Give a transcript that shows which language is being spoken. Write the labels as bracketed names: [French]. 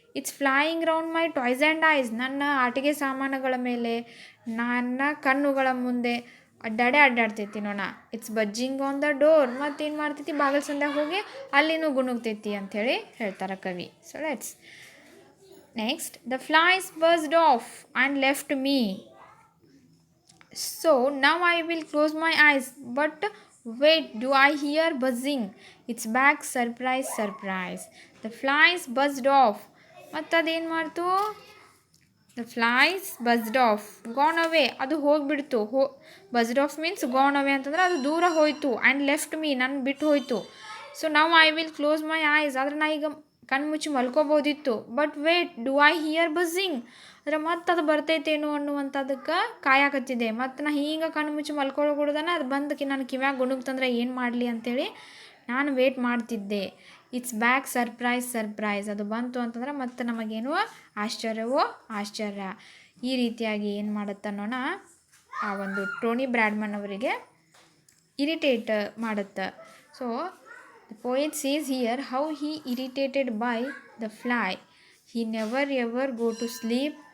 [English] it's flying round my toys and eyes, [Kannada] ನನ್ನ ಆಟಿಕೆ ಸಾಮಾನುಗಳ ಮೇಲೆ, ನನ್ನ ಕಣ್ಣುಗಳ ಮುಂದೆ ಅಡ್ಡಾಡ್ತೈತಿ ನೊಣ. [English] it's buzzing on the door, [Kannada] ಮತ್ತೇನು ಮಾಡ್ತೈತಿ, ಬಾಗಿಲು ಸಂದಾಗ ಹೋಗಿ ಅಲ್ಲಿನೂ ಗುಣಗ್ತೈತಿ ಅಂಥೇಳಿ ಹೇಳ್ತಾರೆ ಕವಿ. [English] So let's next. The flies buzzed off and left me, so now I will close my eyes, but wait, do I hear buzzing? It's back, surprise. The flies buzzed off. [Kannada] ಮತ್ತು ಅದೇನು ಮಾಡ್ತು, [English] the flies buzzed off, gone away, [Kannada] ಅದು ಹೋಗಿಬಿಡ್ತು. [English] buzzed off means gone away [Kannada] ಅಂತಂದ್ರೆ ಅದು ದೂರ ಹೋಯಿತು. [English] and left me, [Kannada] ನನ್ನ ಬಿಟ್ಟು ಹೋಯಿತು. ಸೊ ನಾವು [English] I will close my eyes, [Kannada] ಆದರೆ ನಾ ಈಗ ಕಣ್ಣು ಮುಚ್ಚಿ ಮಲ್ಕೋಬೋದಿತ್ತು. [English] but wait, do I hear buzzing, [Kannada] ಅಂದರೆ ಮತ್ತೆ ಅದು ಬರ್ತೈತೇನೋ ಅನ್ನುವಂಥದ್ದಕ್ಕೆ ಕಾಯಕತ್ತಿದೆ. ಮತ್ತು ನಾ ಹಿಂಗೆ ಕಣ್ಣು ಮುಚ್ಚಿ ಮಲ್ಕೊಳ್ಕೊಡ್ದಾನೆ ಅದು ಬಂದು ನನ್ನ ಕಿವ್ಯಾಗ ಗುಣಗ್ತಂದ್ರೆ ಏನು ಮಾಡಲಿ ಅಂಥೇಳಿ ನಾನು ವೇಟ್ ಮಾಡ್ತಿದ್ದೆ. [English] it's back, surprise, [Kannada] ಅದು ಬಂತು ಅಂತಂದ್ರೆ ಮತ್ತೆ ನಮಗೇನು ಆಶ್ಚರ್ಯ. ಈ ರೀತಿಯಾಗಿ ಏನು ಮಾಡುತ್ತೆ ನೋಣ, ಆ ಒಂದು ಟೋನಿ ಬ್ರಾಡ್ಮನ್ ಅವರಿಗೆ ಇರಿಟೇಟ್ ಮಾಡುತ್ತೆ. [English] So the poet says here how he irritated by the fly. He never ever go to sleep.